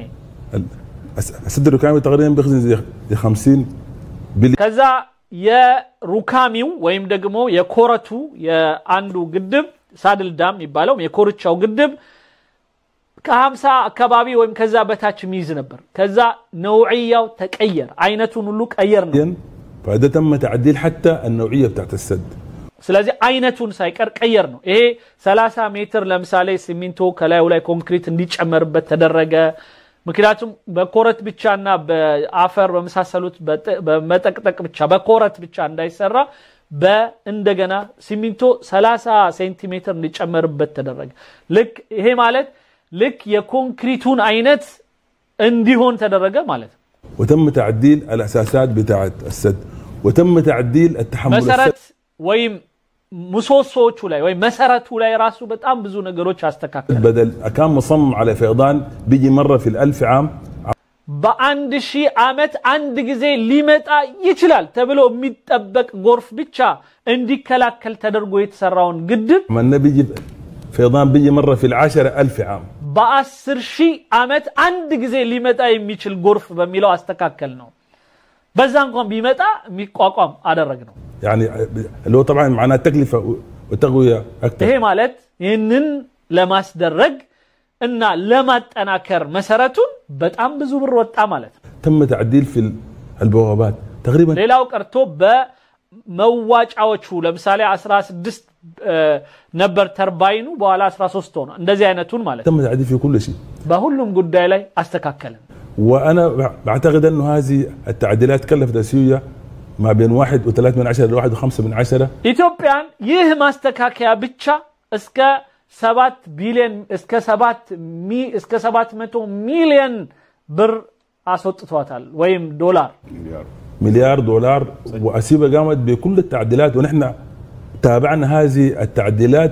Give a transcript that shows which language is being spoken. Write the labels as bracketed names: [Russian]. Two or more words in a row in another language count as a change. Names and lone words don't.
[Arabic] السد الركامي تقريبا بخزن زي 50 بليون [Amharic] ከዛ የሩካሚው ወይም ደግሞ የኮረቱ የአንዱ ግድብ [English] saddle dam [Amharic] ይባለው የኮርቻው ግድብ ከ50 አካባቢ ወይም ከዛ በታች ሚይዝ ነበር ከዛ ነውዕያው ተቀየር አይነቱን ሁሉ ቀየር ነው [Arabic] فده تم تعديل حتى النوعيه بتاعت السد [Amharic] ስለዚህ አይነቱን ሳይቀር ቀየር ነው ይሄ 30 ሜትር ለምሳሌ ሲሚንቶ ከላዩ ላይ ኮንክሪት እንዲጨመርበት ተደረገ ምክንያቱም በኮረት ብቻና በአፈር በመሳሰሉት በመጠቅጠቅ ብቻ በኮረት ብቻ እንዳይሰራ በእንደገና ሲሚንቶ 30 ሴንቲሜትር እንዲጨመርበት ተደረገ ልክ ይሄ ማለት ልክ የኮንክሪቱን አይነት እንዲሆን ተደረገ ማለት [Arabic] وتم تعديل الاساسات بتاعت السد وتم تعديل التحمل [Amharic] መሰረት ወይም ምሰሶቹ ላይ ወይ መሰረቱ ላይ ራሱ በጣም ብዙ ነገሮች አስተካከለ [Arabic] بدل كان مصمم على فيضان بيجي مره في ال1000 عام [Amharic] በአንድ ሺህ ዓመት አንድ ጊዜ ሊመጣ ይችላል ተብሎ የሚጠበቅ ጎርፍ ብቻ እንዲከላከል ተደርጎ የተሰራውን ግድብ [Arabic] من بيجي فيضان بيجي مره في ال10000 عام [Amharic] በ10 ሺህ ዓመት አንድ ጊዜ ሊመጣ የሚችል ጎርፍ በሚለው አስተካከል ነው በዛ እንኳን ቢመጣ የሚቋቋም አደረግ ነው [Arabic] يعني اللي هو طبعا معناه تكلفه وتقويه اكثر [Amharic] ይሄ ማለት ይህንን ለማስደረግ እና ለማጠናከር መሰረቱን በጣም ብዙ ብር ወጣ ማለት ነው [Arabic] تم تعديل في البوابات تقريبا [Amharic] ሌላው ቀርቶ በመዋጫዎቹ ለምሳሌ 16 ነበር ተርባይኑ በኋላ 13 ሆነ እንደዚህ አይነቱን ማለት [Arabic] تم تعديل في كل شيء [Amharic] በሁሉም ጉዳይ ላይ አስተካከለን [Arabic] وانا بعتقد انه هذه التعديلات كلفت اثيوبيا ما بين 1.3 ل 1.5 [Amharic] ኢትዮጵያን ይህ ማስተካከያ ብቻ እስከ 7 ቢሊዮን እስከ 700 ሚሊዮን ብር አስወጥቷታል ወይም ዶላር [Arabic] مليار دولار وأثيوبيا قامت بكل التعديلات ونحن تابعنا هذه التعديلات